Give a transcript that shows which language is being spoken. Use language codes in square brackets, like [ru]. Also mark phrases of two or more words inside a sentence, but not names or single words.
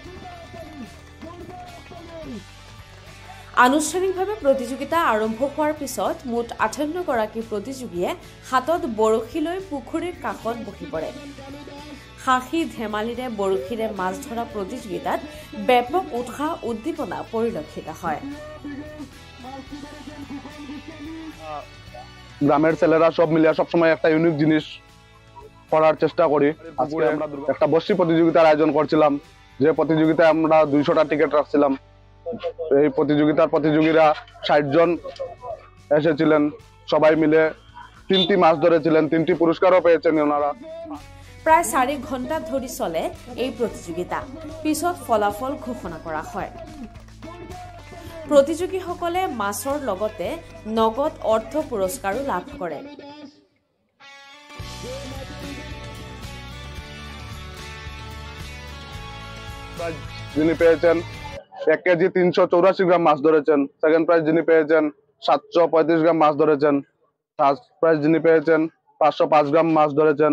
[as] আনুষ্ঠানিকভাৱে প্ৰতিযোগিতা আৰম্ভ হোৱাৰ পিছত মুঠ 58 গৰাকী প্ৰতিযোগীয়ে হাতত বৰশী লৈ পুখুৰীৰ কাষত বহি পৰে। হাঁহি ধেমালিৰে বৰশীৰে মাছ ধৰা প্ৰতিযোগিতাত ব্যাপক উৎসাহ উদ্দীপনা পৰিলক্ষিত হয়। [bn] গ্রামের ছেলেরা সব মিলিয়ে সবসময় একটা ইউনিক জিনিস করার চেষ্টা করি। আজকে আমরা একটা বর্ষি প্রতিযোগিতার আয়োজন করছিলাম, যে প্রতিযোগিতায় আমরা 200টা টিকিট রাখছিলাম। এই প্রতিযোগিতার প্রতিযোগীরা 60 জন এসেছিলেন, সবাই মিলে 3টি মাছ ধরেছিলেন, 3টি পুরস্কারও পেয়েছেন ওনারা। [as] প্রায় 4 ঘণ্টা ধৰি চলে এই প্ৰতিযোগিতা। পিছত ফলাফল ঘোষণা কৰা হয়। প্ৰতিযোগীসকলে মাছৰ লগতে নগদ অৰ্থ পুৰস্কাৰো লাভ কৰে। [bn] যিনি পেয়েছেন 1 কেজি 384 গ্রাম মাছ ধরেছেন। [en] second prize [bn] যিনি পেয়েছেন 735 গ্রাম মাছ ধরেছেন। [en] first prize [bn] যিনি পেয়েছেন 505 গ্রাম মাছ ধরেছেন।